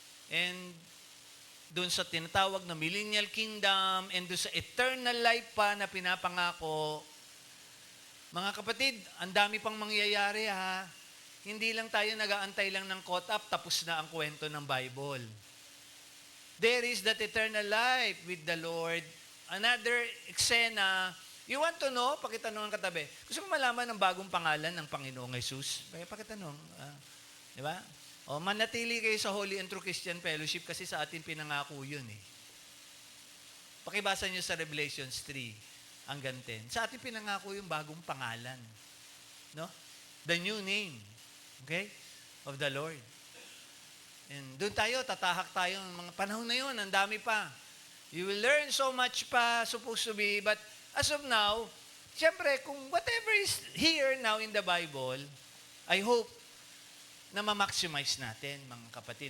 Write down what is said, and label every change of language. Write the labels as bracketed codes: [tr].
[tl] And doon sa tinatawag na millennial kingdom, and doon sa eternal life pa na pinapangako, mga kapatid, ang dami pang mangyayari ha. Hindi lang tayo nag-aantay lang ng caught up, tapos na ang kwento ng Bible. [en] There is that eternal life with the Lord. Another eksena. You want to know? [tl] Pakitanong ang katabi. Gusto mo malaman ng bagong pangalan ng Panginoong Jesus? Pakitanong. Di ba? O, manatili kayo sa Holy and True Christian Fellowship kasi sa atin pinangako yun eh. Pakibasa nyo sa Revelations 3, hanggang 10. Sa atin pinangako yung bagong pangalan. No? [en] The new name. [tl] Okay? [en] Of the Lord. [tl] And doon tayo, tatahak tayo ng mga panahon na yun, ang dami pa. [en] You will learn so much pa supposed to be, but as of now, siyempre, kung whatever is here now in the Bible, I hope [tl] na ma-maximize natin, mga kapatid.